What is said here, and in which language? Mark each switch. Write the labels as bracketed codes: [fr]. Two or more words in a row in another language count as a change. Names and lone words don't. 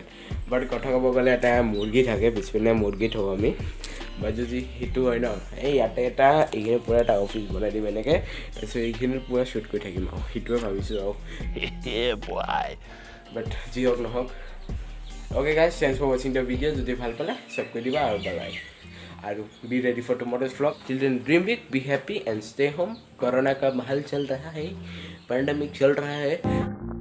[as] বাট কথা ক'ব গ'লে এটা মুৰ্গী থাকে পিছপিনে, মুৰ্গী থওঁ আমি, বা যদি সেইটো হয় ন এই ইয়াতে এটা এইখিনি পূৰা এটা অফিচ বনাই দিম এনেকৈ, তাৰপিছত এইখিনিত পূৰা শ্বুট কৰি থাকিম আৰু সেইটোৱে ভাবিছোঁ আৰু বাট যি হওক নহওক। অ'কে গাইজ, [en] thanks for watching the video'. [as] যদি ভাল পালে চাব কৰি দিবা, আৰু বাই। [en] আৰু be ready for tomorrow's vlog till then dream big be happy and stay home. [hi] कोरोना का महल चल रहा है, पैंडेमिक चल रहा है।